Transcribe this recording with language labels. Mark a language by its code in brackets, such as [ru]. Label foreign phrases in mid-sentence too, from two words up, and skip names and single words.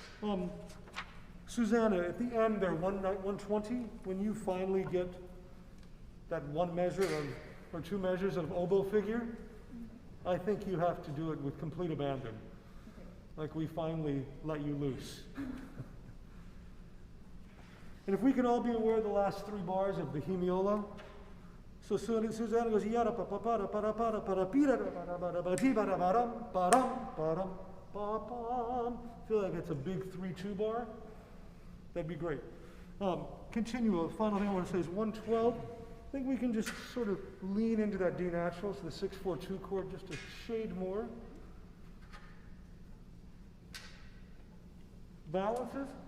[en] Susanna, at the end there, 120, when you finally get that one measure or two measures of oboe figure, I think you have to do it with complete abandon. Like we finally let you loose. And if we can all be aware of the last three bars of the hemiola, so Susanna goes, yada pa pa pa pa pa pa pa pira pa pa pa ti pa pa pa pa. Feel like it's a big 3-2 bar. That'd be great. Continuo, the final thing I want to say is 112. I think we can just sort of lean into that D natural, so the 6-4-2 chord just a shade more. Balances.